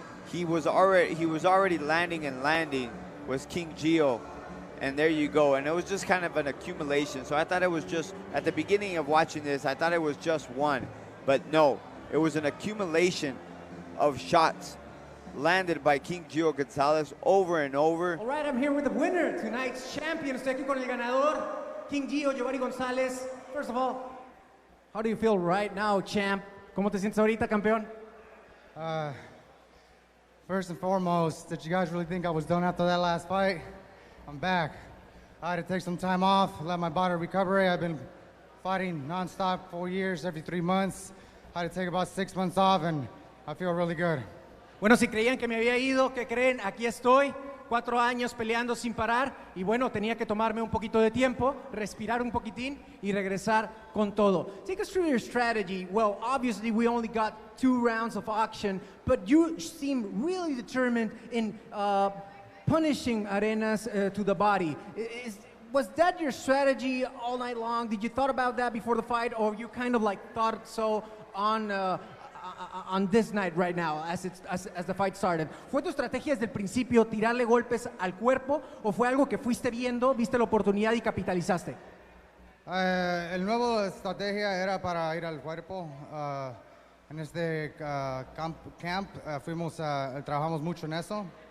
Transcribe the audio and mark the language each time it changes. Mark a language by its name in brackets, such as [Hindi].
[English] He was already landing was KingGio. And there you go. And it was just kind of an accumulation. So I thought it was just, at the beginning of watching this, I thought it was just one. But no, it was an accumulation of shots landed by KingGio Gonzalez over and over. All right, I'm here with the winner, tonight's champion. [Spanish] Estoy aquí con el ganador, KingGio Giovannie Gonzalez. [English] First of all, how do you feel right now, champ? [Spanish] ¿Cómo te sientes ahorita, campeón? [English] First and foremost, did you guys really think I was done after that last fight? I'm back. I had to take some time off, let my body recover. I've been fighting nonstop 4 years, every 3 months. I had to take about 6 months off, and I feel really good. [Spanish] Bueno, si creían que me había ido, ¿qué creen? Aquí estoy, 4 años peleando sin parar, y bueno, tenía que tomarme un poquito de tiempo, respirar un poquitín, y regresar con todo. [English] Take us through your strategy. Well, obviously we only got 2 rounds of action, but you seem really determined in punishing Arenas to the body. Was that your strategy all night long? Did you thought about that before the fight, or you kind of like thought so on this night right now as the fight started? [Spanish] ¿Fue tu estrategia desde el principio tirarle golpes al cuerpo, o fue algo que fuiste viendo, viste la oportunidad y capitalizaste? El nuevo estrategia era para ir al cuerpo. En este camp trabajamos mucho en eso.